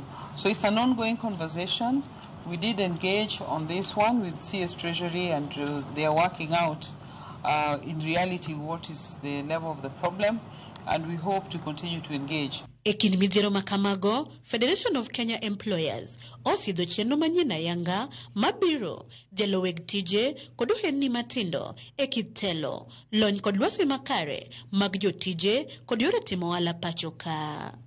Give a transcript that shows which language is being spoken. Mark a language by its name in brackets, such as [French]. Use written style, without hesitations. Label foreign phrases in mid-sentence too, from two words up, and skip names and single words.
[English] So it's an ongoing conversation. We did engage on this one with CS Treasury, and they are working out in reality what is the level of the problem, and we hope to continue to engage. [Luo (Kenya and Tanzania)] E kind midhiero makamago, Federation of Kenya Employers osidho chenro manyien ayanga mabiro dhialo weg tije kod ohendni matindo e kit telo, lony kod lwasi makare mag jotije kod yore timo ohala pacho ka.